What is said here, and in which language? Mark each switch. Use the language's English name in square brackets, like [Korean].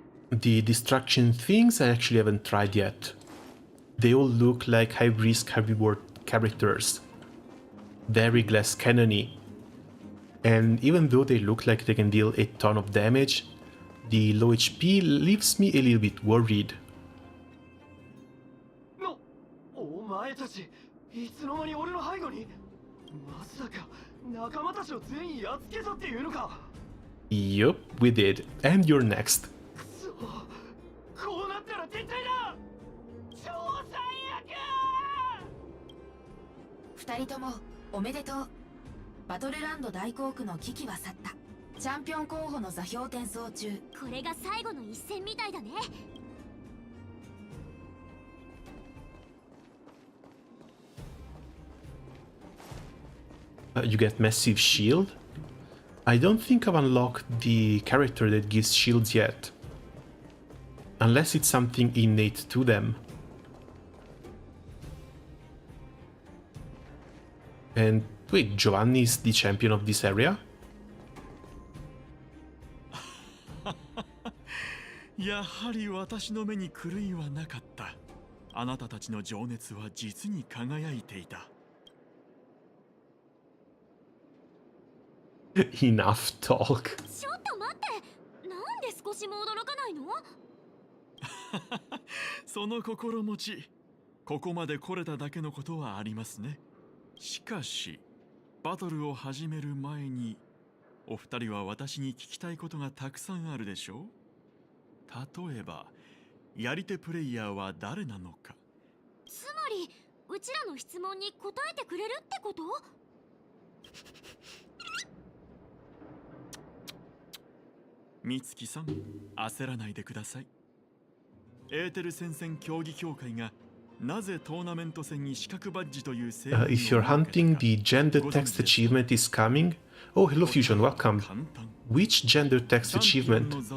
[English] The destruction things I actually haven't tried yet. They all look like high risk, high reward characters. Very glass cannony. And even though they look like they can deal a ton of damage, the low HP leaves me a little bit worried. [Japanese] お前たちいつの間に俺の背後に。まさか仲間たちを全員やっつけたっていうのか。 [English] Yup, we did. And you're next. [Japanese] くそ、こうなったら撤退だ。超最悪。二人ともおめでとう。バトルランド大航空の危機は去った。チャンピオン候補の座標転送中。これが最後の一戦みたいだね。 [English] You get massive shield? I don't think I've unlocked the character that gives shields yet. Unless it's something innate to them. And wait, Giovanni is the champion of this area? [Japanese] やはり私の目に狂いはなかった。あなたたちの情熱は実に輝いていた。 [English] Enough talk. [Japanese] ちょっと待って。なんで少しも驚かないの？その心持ち、ここまで来れただけのことはありますね。しかし、バトルを始める前に、お二人は私に聞きたいことがたくさんあるでしょう？例えば、やり手プレイヤーは誰なのか。つまりうちらの質問に答えてくれるってこと？美月さん、焦らないでください。エーテル戦線競技協会がなぜトーナメント戦に資格バッジという制限を [English] If you're hunting, the gender text achievement is coming. Oh, hello Fusion, welcome. Which gender text achievement?